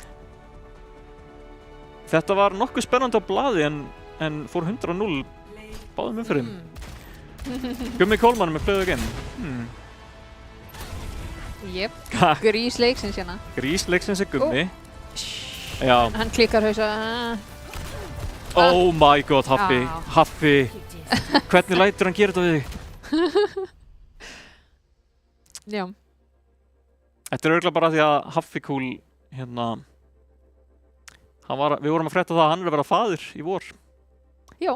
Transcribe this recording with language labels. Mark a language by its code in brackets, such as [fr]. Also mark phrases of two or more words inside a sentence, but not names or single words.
[is] þetta var nokkuð spennandi á blaði en fór 100-0 báðum umferðum. Gummi Kólmann með play again. Jep, grís leiksins hérna. Grís leiksins er Gummi. Já. Hann klikkar hausa. [en] Oh my god, [is] Haffi. Já. Haffi. Hvernig lætur hann gera þetta við þig? Já. Þetta er örugglega bara því að Haffykúl, hérna, við vorum að frétta það að hann er að vera faðir í vor. Já.